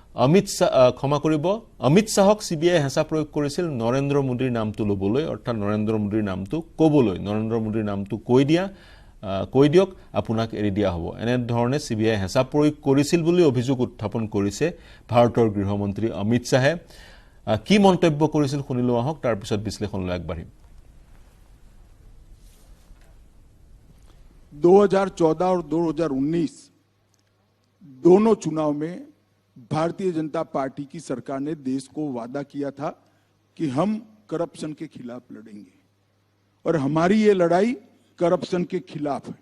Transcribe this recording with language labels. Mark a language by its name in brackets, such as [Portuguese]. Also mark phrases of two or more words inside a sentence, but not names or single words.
[Assamese] অমিত শ্বাহক CBI হেঁচা প্ৰয়োগ কৰিছিল নৰেন্দ্ৰ মোদীৰ নামটো ল'বলৈ, অৰ্থাৎ নৰেন্দ্ৰ মোদীৰ নামটো ক'বলৈ, নৰেন্দ্ৰ মোদীৰ নামটো কৈ দিয়ক আপোনাক এৰি দিয়া হ'ব, এনেধৰণে CBI হেঁচা প্ৰয়োগ কৰিছিল বুলি অভিযোগ উত্থাপন কৰিছে ভাৰতৰ গৃহমন্ত্ৰী অমিত শ্বাহে। কি মন্তব্য কৰিছিল শুনিলো আহক, তাৰপিছত বিশ্লেষণলৈ আগবাঢ়িম। [Hindi] 2014 और 2019 दोनों चुनाव में भारतीय जनता पार्टी की सरकार ने देश को वादा किया था कि हम करप्शन के खिलाफ लड़ेंगे, और हमारी ये लड़ाई करप्शन के खिलाफ है।